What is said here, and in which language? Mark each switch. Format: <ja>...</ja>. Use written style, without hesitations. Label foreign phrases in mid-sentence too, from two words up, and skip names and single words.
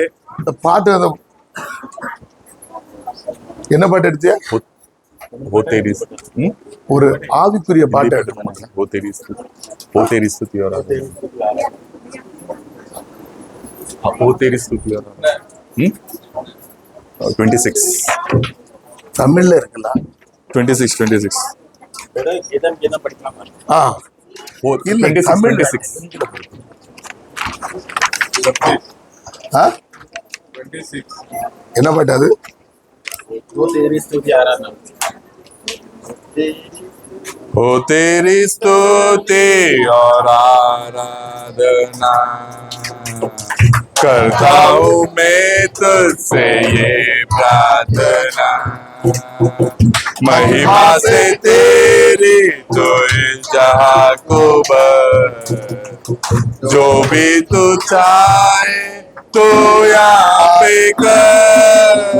<ta>இந்த பாட்டு என்ன பாட்டு எடுத்தியா?</ta> <hi>वो तेरी</hi> <ta>ஒரு ஆவிக்குரிய பாட்டு எடுத்து.</ta> <hi>वो तेरी स्तुति और आराधना। हाँ, वो तेरी स्तुति और आराधना। 26</hi> <ta>தமிழ்ல இருக்குல்ல? 26 ஆ</ta> <hi>वो</hi> <ta>இல்ல, 26 தமிழ்ல. 26 ஆ? 26 என்ன பாட்டு அது?</ta> <hi>वो तेरी स्तुति आराधना हो तेरी स्तुति और आराधना करता हूँ मैं तुझसे ये प्रार्थना, महिमा से तेरी तो इस जहाँ को बर, जो भी तू चाहे तो यहाँ पे कर।</hi>